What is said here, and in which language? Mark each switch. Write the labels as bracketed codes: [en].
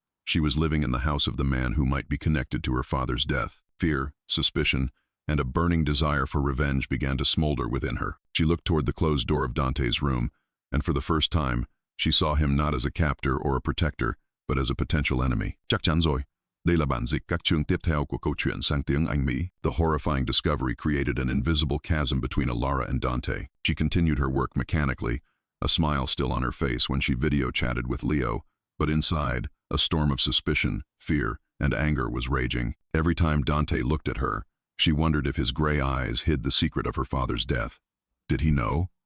[en] She was living in the house of the man who might be connected to her father's death. Fear, suspicion, and a burning desire for revenge began to smolder within her. She looked toward the closed door of Dante's room, and for the first time, she saw him not as a captor or a protector, but as a potential enemy. [vi] Chắc chắn rồi. Đây là bản dịch các chương tiếp theo của câu chuyện sang tiếng Anh Mỹ. [en] The horrifying discovery created an invisible chasm between Elara and Dante. She continued her work mechanically, a smile still on her face when she video chatted with Leo, but inside, a storm of suspicion, fear, and anger was raging. Every time Dante looked at her, she wondered if his gray eyes hid the secret of her father's death. Did he know?